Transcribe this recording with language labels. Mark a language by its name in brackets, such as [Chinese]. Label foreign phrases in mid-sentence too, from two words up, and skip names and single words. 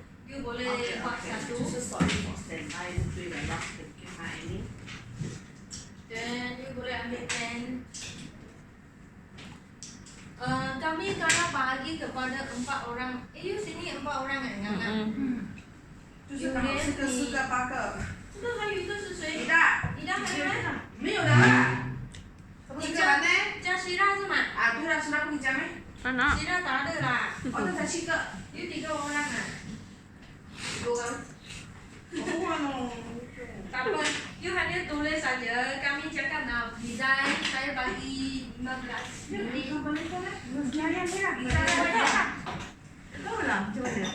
[Malay] You boleh buat satu. Dan you boleh ambil pen. Kami kalau bagi kepada 4 orang. You sini 4 orang kan? [Chinese] 就是刚好4个8个。这个还有一个是谁？你的。你的还有吗？没有的啦。你叫Syira是吗？啊，对了 ，Syira [Malay] pergi jam Syira tak ada lah. Oh, tu dah 7 个。 You 3 orang lah. 3 orang. Oh, tak apa. You hanya tulis saja. Kami cakap nak design. Saya bagi 15 minit. Tahu lah macam mana.